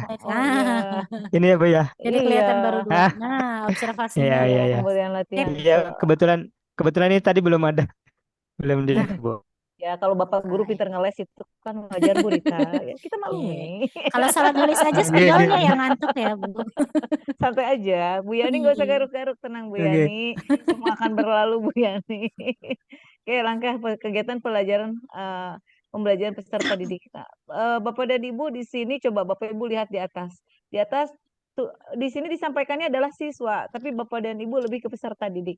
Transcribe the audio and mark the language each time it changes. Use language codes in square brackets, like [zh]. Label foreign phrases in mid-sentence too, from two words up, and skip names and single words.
[id] Oh iya. Ini ya, Bu ya. Jadi kelihatan baru 2. Ah, Nah, iya, observasinya iya, ya. iya. Kemudian latihan. Iya, kebetulan ini tadi belum ada. Belum di, Bu. Ya kalau Bapak guru pintar ngeles itu kan wajar Bu Rita. Ya, kita maklumi. Kalau salah nulis aja Nggih, spidolnya nggih. yang ngantuk ya, Bu. Santai aja. Bu Yani nggak usah Iya. garuk-garuk, tenang Bu Oke. Yani. Semua akan berlalu Bu Yani. Oke, langkah kegiatan pembelajaran pembelajaran peserta didik. Nah, Bapak dan Ibu di sini coba Bapak Ibu lihat di atas. Di atas tuh di sini disampaikannya adalah siswa, tapi Bapak dan Ibu lebih ke peserta didik.